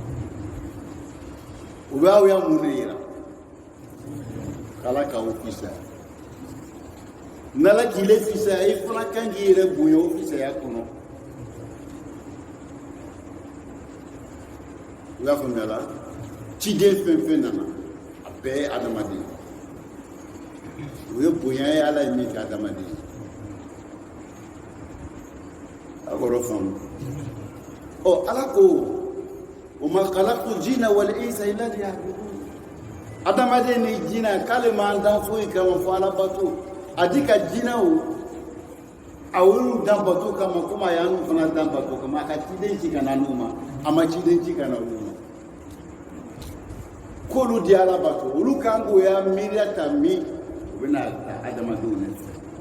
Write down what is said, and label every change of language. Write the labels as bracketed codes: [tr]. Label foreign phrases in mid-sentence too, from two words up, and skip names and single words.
[bm] o bɛ aw ya mun de yira k'ala k'aw fisaya n'ala k'i le fisaya i fana kan k'i yɛrɛ bonya o fisaya kɔnɔ u y'a faamuya la ciden fɛn fɛn nana a bɛɛ ye adamaden o ye bonya ye ala ye min kɛ adamaden ye a kɔrɔ faamu ala ko [ar] وما خلقت الجن والإنس إلا [bm] ليعبدون adamaden ni jinɛ k'ale m'an dan foyi kama fɔ ala bato a di ka jinɛw a y'olu dan bato kama komi a y'an fana dan bato kama a ka ciden ci ka na n'u ma a ma ciden ci ka na olu ma k'olu di ala bato olu kan k'o ya miiriya ta min u bɛna ta adamadenw de fɛ